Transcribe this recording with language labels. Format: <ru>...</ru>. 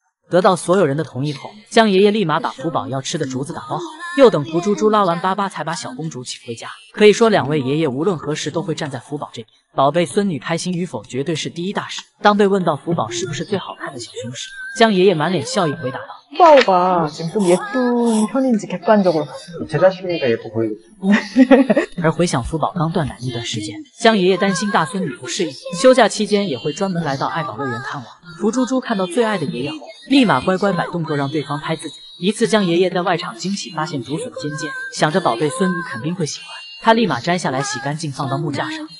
<zh>得到所有人的同意后，江爷爷立马把福宝要吃的竹子打包好，又等福猪猪拉完粑粑才把小公主请回家。可以说2位爷爷无论何时都会站在福宝这边，宝贝孙女开心与否绝对是第一大事。当被问到福宝是不是最好看的小熊时，江爷爷满脸笑意回答道：</zh> <ko>후바오가 지금 좀 예쁜 편인지 객관적으로 제 자신이니까 예뻐 보이고.</ko> <zh>而回想福宝刚断奶那段时间，江爷爷担心大孙女不适应，休假期间也会专门来到爱宝乐园探望。福猪猪看到最爱的爷爷后，立马乖乖摆动作让对方拍自己。一次江爷爷在外场惊喜发现竹笋尖尖，想着宝贝孙女肯定会喜欢，他立马摘下来洗干净放到木架上。</zh>